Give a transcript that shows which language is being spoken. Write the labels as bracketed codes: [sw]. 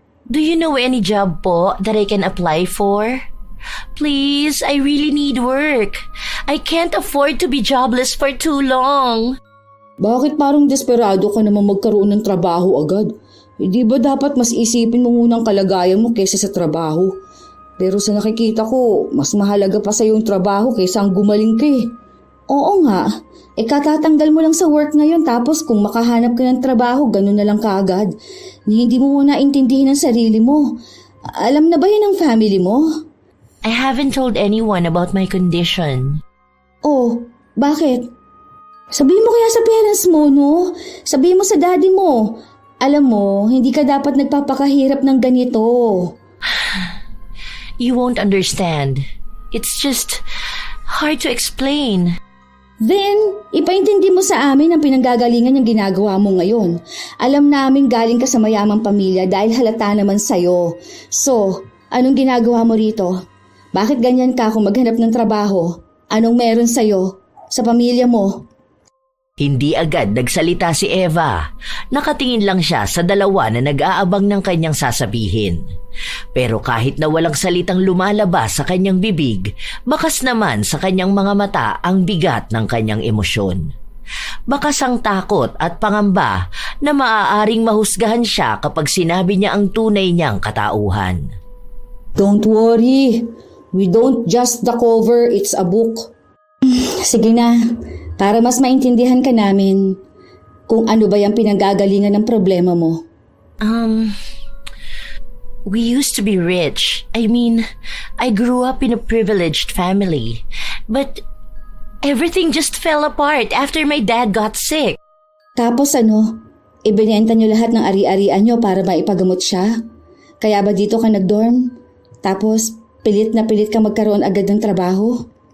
[en] Do you know any job po that I can apply for? Please, I really need work. I can't afford to be jobless for too long. [tl] Bakit parang desperado ka naman magkaroon ng trabaho agad? Hindi ba dapat mas isipin mo muna ang kalagayan mo kaysa sa trabaho? Pero sa nakikita ko, mas mahalaga pa sa yung trabaho kaysa ang gumaling ka eh. Oo nga, katatanggal mo lang sa work ngayon tapos kung makahanap ka ng trabaho, ganun na lang kaagad. Hindi mo muna intindihin ang sarili mo. Alam na ba yan ang family mo? [en] I haven't told anyone about my condition. [tl] Oh, bakit? Sabihin mo kaya sa parents mo, no? Sabihin mo sa daddy mo. Alam mo, hindi ka dapat nagpapakahirap ng ganito. [en] You won't understand. It's just hard to explain. [tl] Then, ipaintindi mo sa amin ang pinanggagalingan ng ginagawa mo ngayon. Alam namin galing ka sa mayamang pamilya dahil halata naman sa'yo. So, anong ginagawa mo rito? Bakit ganyan ka kung maghanap ng trabaho? Anong meron sa'yo? Sa pamilya mo? Hindi agad nagsalita si Eva. Nakatingin lang siya sa dalawa na nag-aabang ng kanyang sasabihin. Pero kahit na walang salitang lumalabas sa kanyang bibig, bakas naman sa kanyang mga mata ang bigat ng kanyang emosyon. Bakas ang takot at pangamba na maaaring mahusgahan siya kapag sinabi niya ang tunay niyang katauhan. [en] Don't worry. We don't just the cover, it's a book. [tl] Sige na. Para mas maintindihan ka namin kung ano ba yung pinanggagalingan ng problema mo. [en] We used to be rich. I mean, I grew up in a privileged family. But everything just fell apart after my dad got sick. [tl] Tapos ano, ibinenta nyo lahat ng ari-arian nyo para maipagamot siya? Kaya ba dito ka nag-dorm? Tapos pilit na pilit ka magkaroon agad ng trabaho?